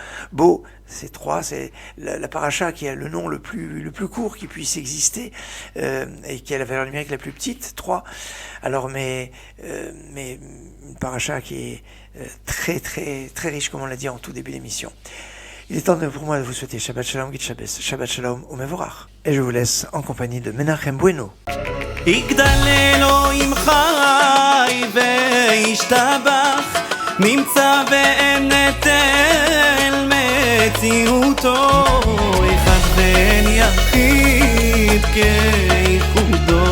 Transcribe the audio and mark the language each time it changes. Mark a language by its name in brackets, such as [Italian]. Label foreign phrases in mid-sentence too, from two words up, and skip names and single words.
[French] Beau, c'est 3, c'est la paracha qui a le nom le plus court qui puisse exister, et qui a la valeur numérique la plus petite, 3. Alors, mais une paracha qui est très, très, très riche, comme on l'a dit en tout début d'émission. Il est temps pour moi de vous souhaiter [Hebrew] שבת שלום, [Yiddish] גוט שבת, [Hebrew] שבת שלום ומבורך. [French] Et je vous laisse en compagnie de Menachem Bueno. [Hebrew] יגדל אלוהים חי וישתבח, נמצא ואין נטל מציאותו, אחד ואין יחיד כייחודו,